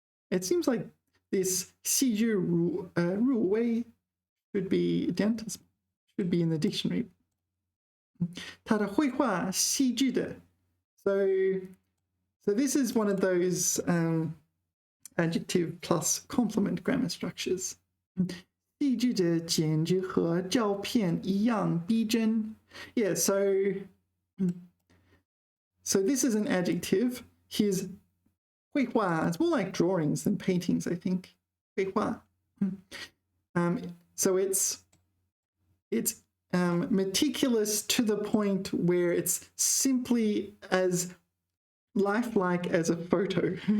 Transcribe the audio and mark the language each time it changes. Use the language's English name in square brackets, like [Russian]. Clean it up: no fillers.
[English] It seems like this 细致入微 should be in the dictionary. [Chinese] 他的绘画细致的. [English] So this is one of those adjective plus complement grammar structures. [Chinese] 细致的简直和照片一样逼真. [English] Yeah, so this is an adjective. Here's 绘画.It's more like drawings than paintings, I think. [Chinese] 绘画. [English] So it's meticulous to the point where it's simply as lifelike as a photo.